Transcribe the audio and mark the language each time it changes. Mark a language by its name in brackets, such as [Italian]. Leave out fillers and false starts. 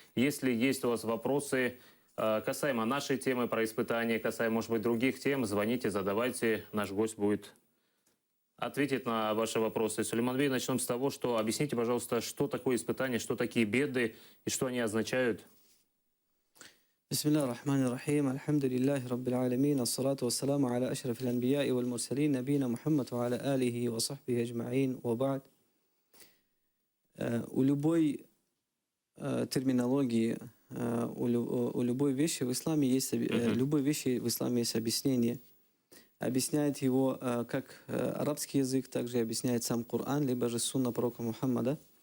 [Russian] Если есть у вас вопросы касаемо нашей темы про испытания, касаемо, может быть, других тем, звоните, задавайте. Наш гость будет ответить на ваши вопросы. Сулейман Бей, начнем с того, что объясните, пожалуйста, что такое испытание, что такие беды и что они означают. [Arabic] بسم الله الرحمن الرحيم الحمد لله رب العالمين الصلاة والسلام على أشرف الأنبياء والمرسلين نبينا محمد وعلى آله وصحبه أجمعين وبعد. [Russian] У любой терминологии, у любой вещи в исламе есть любой вещи в исламе есть объяснение. Объясняет его как арабский язык, также объясняет сам Коран, либо же сунна пророка Мухаммада.